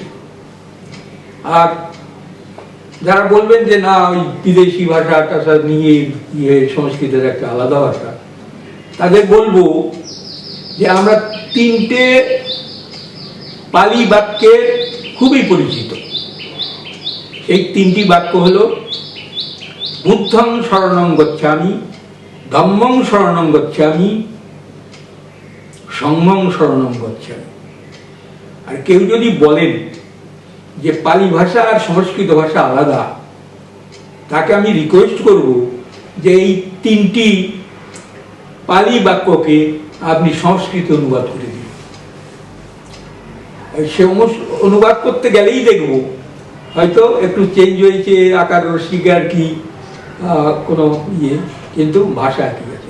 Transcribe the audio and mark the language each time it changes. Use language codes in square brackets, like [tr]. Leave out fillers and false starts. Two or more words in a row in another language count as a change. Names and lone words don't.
[bn] আর যারা বলবেন যে না ওই বিদেশি ভাষা টাষা নিয়ে সংস্কৃতের একটা আলাদা ভাষা, তাদের বলবো যে আমরা 3টে পালি বাক্যের খুবই পরিচিত। এই 3টি বাক্য হলো [pi] বুদ্ধং শরণং গচ্ছামি, ধম্মং শরণং গচ্ছামি, সংঘং শরণং গচ্ছামি। [bn] আর কেউ যদি বলেন যে পালি ভাষা আর সংস্কৃত ভাষা আলাদা, তাকে আমি রিকোয়েস্ট করব যে এই 3টি পালি বাক্যকে আপনি সংস্কৃত অনুবাদ করে দিন। সে অনুবাদ করতে গেলেই দেখব হয়তো একটু চেঞ্জ হয়েছে, আকার রসিকা আর কি কোনো কিন্তু ভাষা কি আছে।